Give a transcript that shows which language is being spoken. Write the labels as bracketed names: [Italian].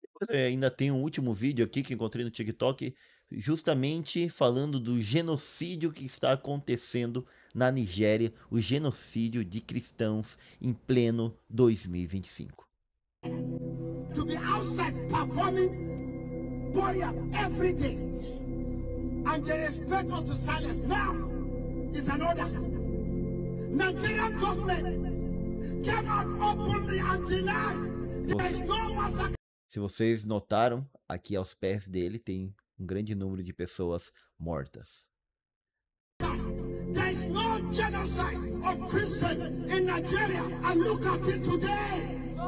[Portuguese] Ainda tem um último vídeo aqui que encontrei no TikTok, justamente falando do genocídio que está acontecendo na Nigéria, o genocídio de cristãos em pleno 2025. [English] To be outside performing prayer every day, and they expect us to silence. Now is an order. Nigerian government came out openly and denied there is no massacre. [Portuguese] Se vocês notaram, aqui aos pés dele tem um grande número de pessoas mortas. [English] There is no genocide of Christians in Nigeria, and look at it today.